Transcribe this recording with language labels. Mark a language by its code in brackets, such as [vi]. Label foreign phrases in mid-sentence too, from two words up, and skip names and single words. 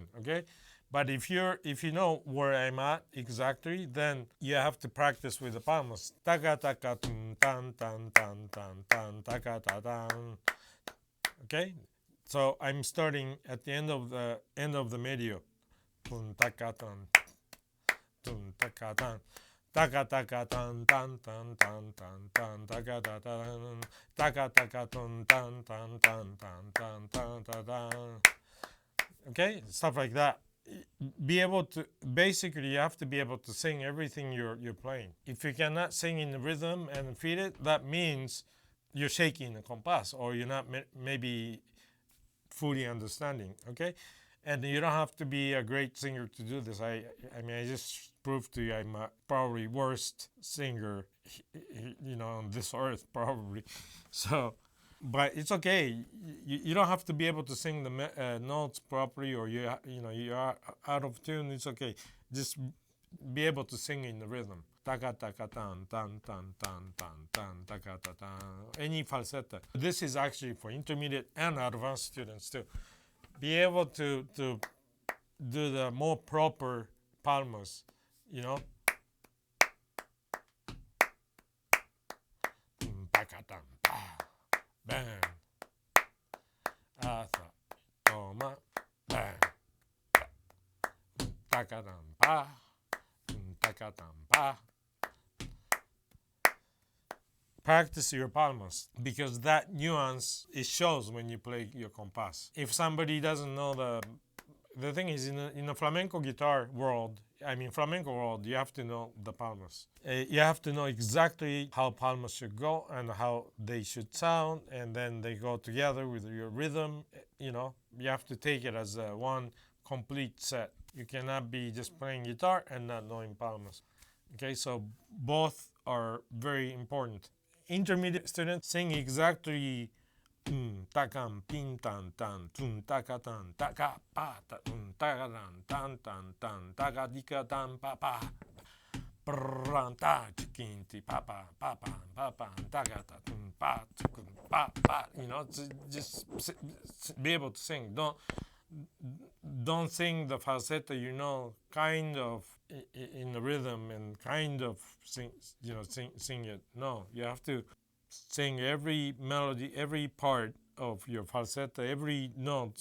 [en] Okay, but if you know where I'm at exactly, then you have to practice with the palmas. Taka taka tan tan tan tan tan taka ta tan. Okay, so I'm starting at the end of the medio. Tun taka tan, tun taka tan. Taka taka tan tan tan tan tan tan taka ta tan taka taka tan tan tan tan tan tan tan tan. Okay, stuff like that. Be able to basically you have to be able to sing everything you're playing. If you cannot sing in the rhythm and feel it, that means you're shaking the compass, or you're not maybe fully understanding. Okay, and you don't have to be a great singer to do this. I mean, I just proved to you I'm probably worst singer, on this earth, probably. So But it's okay. You don't have to be able to sing the notes properly, or you are out of tune. It's okay. Just be able to sing in the rhythm. Taka taka tan tan tan tan tan tan taka ta tan. Any falseta. This is actually for intermediate and advanced students too. Be able to do the more proper palmas. You know. Taka tan pa bang. Asa toma bang. Taka tan pa. Taka tan pa. Practice your palmas, because that nuance, it shows when you play your compas. If somebody doesn't know the thing is, in the flamenco guitar world, flamenco world, you have to know the palmas. You have to know exactly how palmas should go and how they should sound, and then they go together with your rhythm. You have to take it as one complete set. You cannot be just playing guitar and not knowing palmas. Okay, so both are very important. Intermediate students sing exactly takan pin tan tan tun taka tan taka pa tun taka tan tan tan tan taka dika tan pa pa pranta chikinti pa pa pa pa pa pa taka ta tun pa pa pa. Just be able to sing. Don't sing the falsetto, kind of in the rhythm and kind of sing it. No, you have to sing every melody, every part of your falsetto, every note.